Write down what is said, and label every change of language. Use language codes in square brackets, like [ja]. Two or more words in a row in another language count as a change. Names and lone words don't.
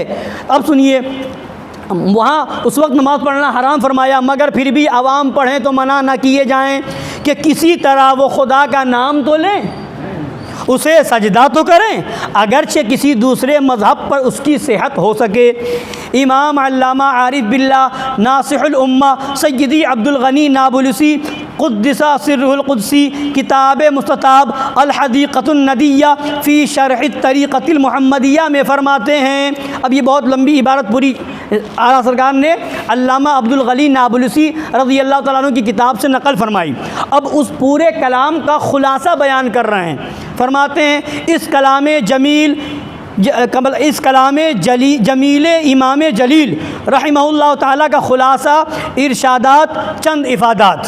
[ur] اب سنیے، وہاں اس وقت نماز پڑھنا حرام فرمایا، مگر پھر بھی عوام پڑھیں تو منع نہ کیے جائیں کہ کسی طرح وہ خدا کا نام تو لیں، اسے سجدہ تو کریں، اگرچہ کسی دوسرے مذہب پر اس کی صحت ہو سکے۔ امام علامہ عارف باللہ ناصح الامہ سیدی عبدالغنی نابلسی قدس سرہ القدسی کتاب مستطاب الحدیقۃ الندیہ فی شرح الطریقۃ المحمدیہ میں فرماتے ہیں، اب یہ بہت لمبی عبارت پوری اعلیٰ سرکار نے علامہ عبدالغنی نابلسی رضی اللہ تعالیٰ عنہ کی کتاب سے نقل فرمائی۔ اب اس پورے کلام کا خلاصہ بیان کر رہے ہیں۔ فرماتے ہیں اس کلام جمیل امام جلیل رحمہ اللہ تعالیٰ کا خلاصہ ارشادات چند افادات۔